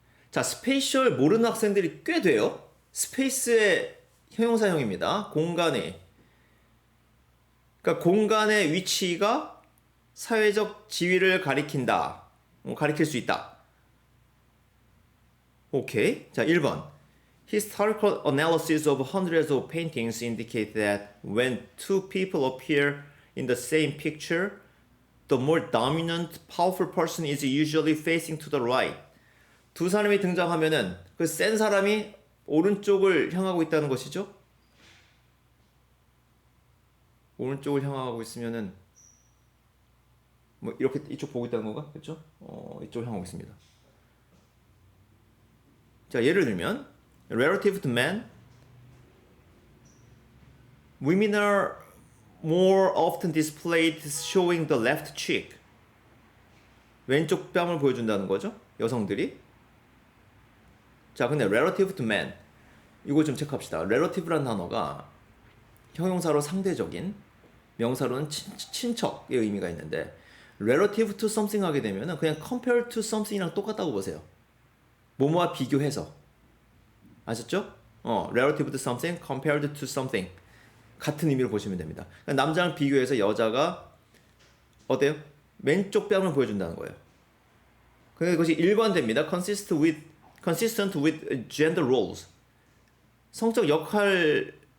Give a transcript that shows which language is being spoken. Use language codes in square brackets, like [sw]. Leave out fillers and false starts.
[ko] 자, spatial 모르는 학생들이 꽤 돼요. 스페이스의 형용사형입니다. 공간의. 그러니까 공간의 위치가 사회적 지위를 가리킨다. 가리킬 수 있다. 오케이. 자, 1번. [en] Historical analysis of hundreds of paintings indicate that when two people appear in the same picture, the more dominant, powerful person is usually facing to the right. [ko] 두 사람이 등장하면은 그 센 사람이 오른쪽을 향하고 있다는 것이죠. 오른쪽을 향하고 있으면은 뭐 이렇게 이쪽 보고 있다는 건가? 그렇죠? 이쪽을 향하고 있습니다. 자, 예를 들면 [en] relative to men, women are more often displayed showing the left cheek. [ko] 왼쪽 뺨을 보여준다는 거죠. 여성들이. 자, 근데 relative to men 이거 좀 체크합시다. relative라는 단어가 형용사로 상대적인, 명사로는 친척의 의미가 있는데 [en] relative to something [ko] 하게 되면은 그냥 [en] compared to something [ko] 이랑 똑같다고 보세요. 뭐뭐와 비교해서. 아셨죠? [en] relative to something, compared to something. [ko] 같은 의미로 보시면 됩니다. 그러니까 남자랑 비교해서 여자가 어때요? 왼쪽 뺨을 보여준다는 거예요. 그러니까 그것이 일관됩니다. [en] consistent with gender roles. [ko] 성적 역할